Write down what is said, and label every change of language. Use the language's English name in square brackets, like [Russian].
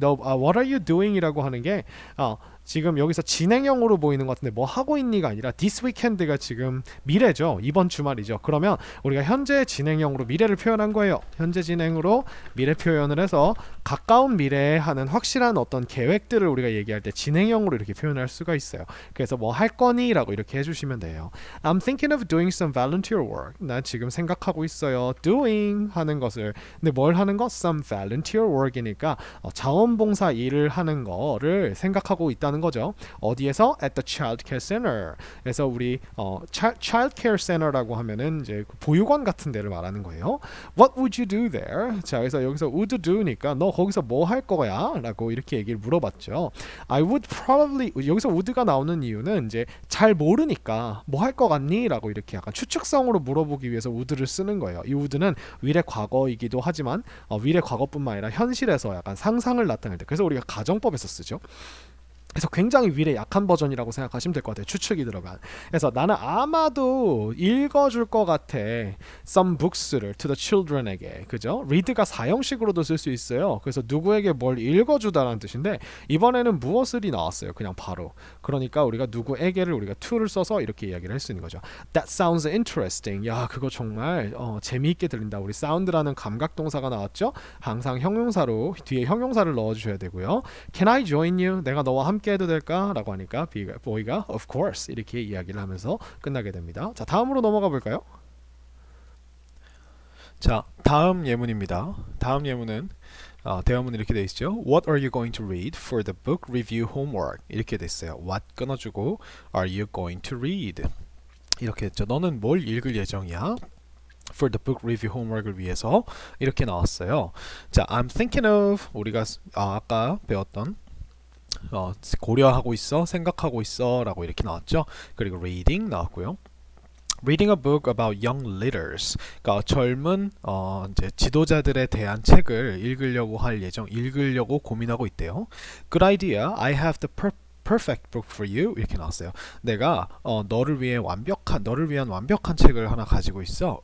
[English] What are you doing? [Korean] 이라고 하는 게 지금 여기서 진행형으로 보이는 것 같은데 뭐 하고 있니가 아니라 [English] this weekend [Korean] 가 지금 미래죠. 이번 주말이죠. 그러면 우리가 현재 진행형으로 미래를 표현한 거예요. 현재 진행으로 미래 표현을 해서 가까운 미래에 하는 확실한 어떤 계획들을 우리가 얘기할 때 진행형으로 이렇게 표현할 수가 있어요. 그래서 뭐 할 거니? 라고 이렇게 해주시면 돼요. [English] I'm thinking of doing some volunteer work. [Korean] 나 지금 생각하고 있어요. doing 하는 것을. 근데 뭘 하는 거? [English] some volunteer work [Korean] 이니까 자원봉사 일을 하는 거를 생각하고 있다는 거죠. 어디에서? [English] At the child care center. [Korean] 그래서 우리 child care center라고 하면은 이제 보육원 같은 데를 말하는 거예요. [English] What would you do there? [Korean] 자, 그래서 여기서 would do니까 너 거기서 뭐 할 거야? 라고 이렇게 얘기를 물어봤죠. [English] I would probably [Korean] 여기서 would가 나오는 이유는 이제 잘 모르니까 뭐 할 거 같니? 라고 이렇게 약간 추측성으로 물어보기 위해서 would를 쓰는 거예요. 이 would는 위례 과거이기도 하지만 위례 과거뿐만 아니라 현실에서 약간 상상을 나타낼 때 그래서 우리가 가정법에서 쓰죠. 그래서 굉장히 위례 약한 버전이라고 생각하시면 될 것 같아요. 추측이 들어간. 그래서 나는 아마도 읽어줄 것 같아. [English] Some books를 to the children에게. [Korean] 그죠? read가 사형식으로도 쓸 수 있어요. 그래서 누구에게 뭘 읽어주다라는 뜻인데 이번에는 무엇을이 나왔어요. 그냥 바로. 그러니까 우리가 누구에게를 우리가 to를 써서 이렇게 이야기를 할 수 있는 거죠. [English] That sounds interesting. [Korean] 야, 그거 정말 재미있게 들린다. 우리 sound라는 감각동사가 나왔죠? 항상 형용사로 뒤에 형용사를 넣어주셔야 되고요. [English] Can I join you? [Korean] 내가 너와 함께 해도 될까? 라고 하니까 보이가 [English] of course [Korean] 이렇게 이야기를 하면서 끝나게 됩니다. 자, 다음으로 넘어가 볼까요? 자, 다음 예문입니다. 다음 예문은 대화문이 이렇게 되어 있죠. [English] What are you going to read for the book review homework? [Korean] 이렇게 됐어요. [English] What [Korean] 끊어주고 [English] are you going to read? [Korean] 이렇게 했죠. 너는 뭘 읽을 예정이야? [English] For the book review homework을 위해서 [Korean] 이렇게 나왔어요. 자, [English] I'm thinking of [Korean] 우리가 아까 배웠던 고려하고 있어, 생각하고 있어 라고 이렇게 나왔죠. 그리고 reading 나왔고요. [English] Reading a book about young leaders. [Korean] 그러니까 젊은 이제 지도자들에 대한 책을 읽으려고 고민하고 있대요. [English] Good idea. I have the perfect book for you. [Korean] 이렇게 나왔어요. 내가 너를 위한 완벽한 책을 하나 가지고 있어.